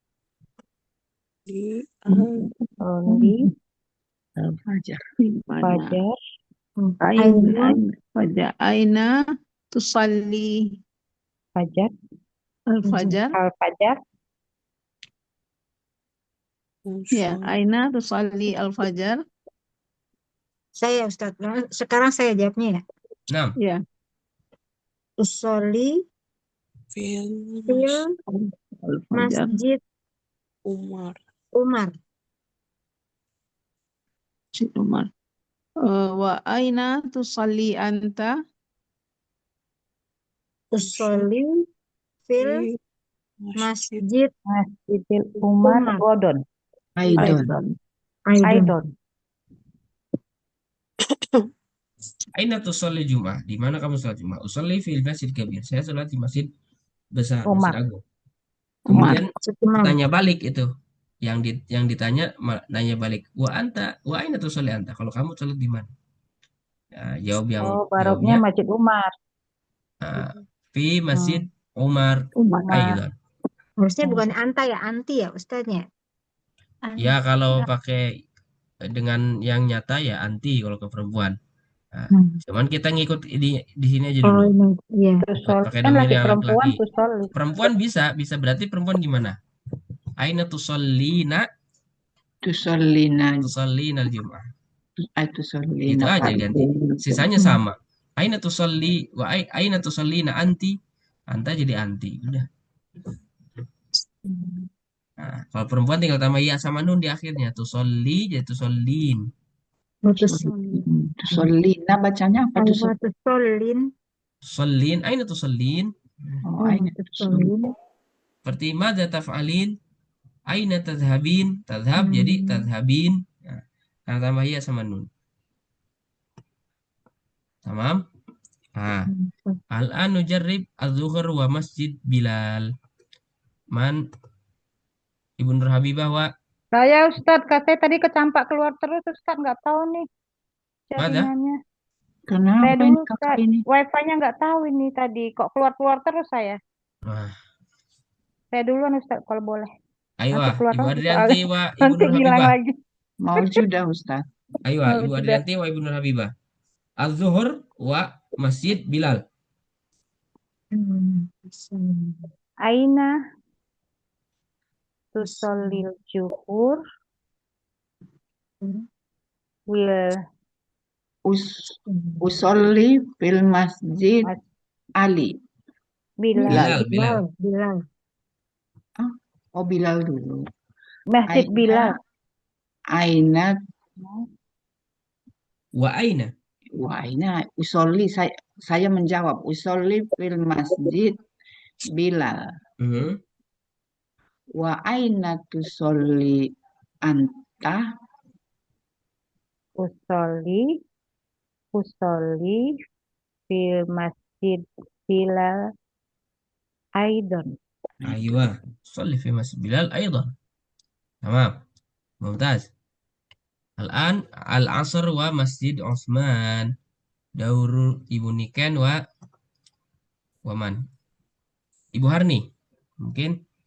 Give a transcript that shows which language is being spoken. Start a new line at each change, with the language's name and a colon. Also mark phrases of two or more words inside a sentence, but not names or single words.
English: Only
Arabic: Fajar. Fajar. aina tusalli Fajar. al-fajar. Al-Fajar. Ya, أين تصلي الفجر.
Indonesian: Saya Ustaz, sekarang saya jawabnya ya. nah. Ya.
Arabic: Usolli Fil fil Al-fajar. masjid Umar. Umar. مسجد عمر. وأين تصلي أنت? أصلي في المسجد مسجد عمر Umar. Godon. Aidon. Aidon. أين تصلي جمعة?
Indonesian: Di mana kamu salat Jum'ah?
Arabic: أصلي في المسجد كبير.
Indonesian: Saya salat di masjid besar,
Arabic: Umar.
Indonesian: masjid agung. Kemudian
Arabic: Umar.
Indonesian: tanya balik itu. Yang ditanya nanya balik.
Arabic: وأين تصلي أنت?
Indonesian: Kalau kamu salat di mana? Ya, Baroknya jawabnya
Arabic: مسجد عمر. في مسجد عمر أيضا.
Indonesian: Harusnya bukan anta ya, anti ya Ustaznya. Ya kalau pakai dengan yang nyata ya anti kalau ke perempuan. Nah, cuman kita ngikut di sini aja dulu. Oh, ini, iya. Pakai Kan domir laki yang perempuan laki-laki.
Arabic: tusolli.
Indonesian: Perempuan bisa berarti perempuan gimana?
Arabic: أين تصلين Tusallina. Al-Jum'ah. Tusallina.
Indonesian: Itu aja ganti. Sisanya sama.
Arabic: أين تصلي وأين تصلين أنت.
Indonesian: Anta jadi anti. Udah. Nah, kalau perempuan tinggal tambah ya sama nun di akhirnya. Tusolli jadi tusallin. Tusallina bacanya apa tuh?
Arabic: Tusallin. تصلين، أين تصلين? أوه، أين تصلين. Seperti ماذا تفعلين؟ أين تذهبين?
Indonesian: Tadhhab jadi tadhhabin. Nah, karena tambah ya sama nun.
Arabic: Tamam?
Indonesian: Nah,
Arabic: الآن نجرب الظهر ومسجد بلال. Man Ibu Nur Habibah wa
Indonesian: Saya Ustadz, katanya tadi kecampak keluar terus Ustadz, nggak tahu nih jaringannya. Kenapa Saya dulu kakak ini? wifi-nya nggak tahu ini tadi, kok keluar-keluar terus saya. Nah, Saya duluan Ustadz kalau boleh. ayo Nanti keluar Ibu lagi Adrianti soalnya. wa Ibu Nanti Nur hilang Habibah. lagi. Mau sudah Ustaz.
Arabic: Ayo Ibu Adrianti wa Ibu Nur Habibah. الظهر ومسجد بلال. أين تصلي الظهر و أصلي في مسجد علي. Bilal. Bilal. Oh, Bilal dulu. مسجد بلال. Aina. وأين. وأين.
Indonesian: Usolli, saya menjawab.
Arabic: أصلي في مسجد بلال. وأين تصلي أنت? أصلي أصلي في مسجد بلال أيضا. أيوة صلي في مسجد بلال أيضا. تمام ممتاز. الآن العصر ومسجد عثمان. دور Ibu Niken ومن Ibu Harni mungkin.